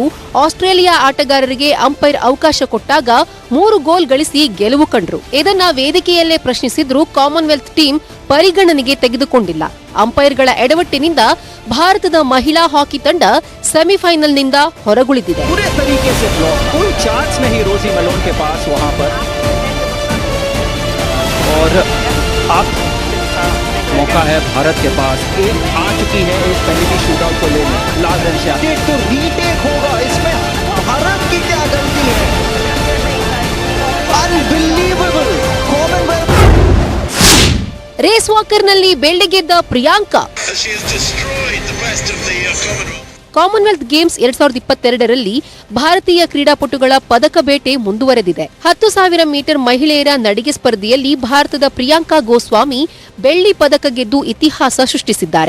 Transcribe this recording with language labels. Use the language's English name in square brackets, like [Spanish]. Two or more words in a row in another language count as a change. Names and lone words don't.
[Kannada] ಆಸ್ಟ್ರೇಲಿಯಾ ಆಟಗಾರರಿಗೆ ಅಂಪೈರ್ ಅವಕಾಶ ಕೊಟ್ಟಾಗ 3 ಗೋಲ್ ಗಳಿಸಿ ಗೆಲುವು ಕಂಡ್ರು. ಇದನ್ನ ವೇದಿಕೆಯಲ್ಲೇ ಪ್ರಶ್ನಿಸಿದ್ರು. ಕಾಮನ್ವೆಲ್ತ್ ಟೀಮ್ ಪರಿಗಣನೆಗೆ ತೆಗೆದುಕೊಂಡಿಲ್ಲ. ಅಂಪೈರ್ಗಳ ಎಡವಟ್ಟಿನಿಂದ ಭಾರತದ ಮಹಿಳಾ ಹಾಕಿ ತಂಡ ಸೆಮಿಫೈನಲ್ನಿಂದ ಹೊರಗುಳಿದಿದೆ. [Hindi] मौका है भारत के पास, एक आ चुकी है इस पहले शूटआउट को लेने। लाल रंशा तो रीटेक होगा, इसमें भारत की क्या गलती है? [English] अनबिलीवेबल। [Kannada] ರೇಸ್ ವಾಕರ್ನಲ್ಲಿ ಬೆಳ್ಳಿ ಗೆದ್ದ ಪ್ರಿಯಾಂಕಾ. ಕಾಮನ್ವೆಲ್ತ್ ಗೇಮ್ಸ್ 2022ರಲ್ಲಿ ಭಾರತೀಯ ಕ್ರೀಡಾಪಟುಗಳ ಪದಕ ಬೇಟೆ ಮುಂದುವರೆದಿದೆ. 10,000 ಮೀಟರ್ ಮಹಿಳೆಯರ ನಡಿಗೆ ಸ್ಪರ್ಧೆಯಲ್ಲಿ ಭಾರತದ ಪ್ರಿಯಾಂಕಾ ಗೋಸ್ವಾಮಿ ಬೆಳ್ಳಿ ಪದಕ ಗೆದ್ದು ಇತಿಹಾಸ ಸೃಷ್ಟಿಸಿದ್ದಾರೆ.